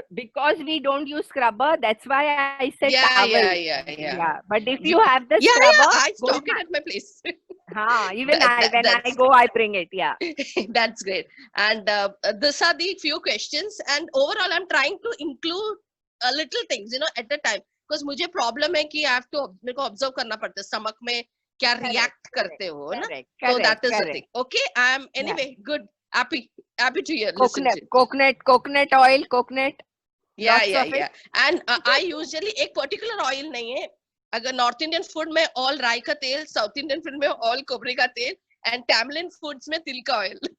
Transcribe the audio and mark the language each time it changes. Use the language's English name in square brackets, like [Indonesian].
[English] Because we don't use scrubber, that's why I said towel. Yeah. But if you have the Yeah, scrubber, I go stock it at my place. even when I that's- go, I bring it. Yeah. That's great. And these are the few questions. And overall, I'm trying to include little things, at a time. Because [Hindi] मुझे problem है कि [English] I have to [Hindi] मेरे को observe करना पड़ता है stomach में क्या react करते हो ना. [English] So that is the thing. Okay, I'm anyway good. Happy to hear. Listen to it. Coconut oil, coconut. Yeah. Lots of it. And I usually [Hindi] एक [English] particular oil [Hindi] नहीं है. अगर North Indian food में all राई का तेल, South Indian food में all कोबरे का तेल, [English] and Tamilian foods [Hindi] में तिल का oil.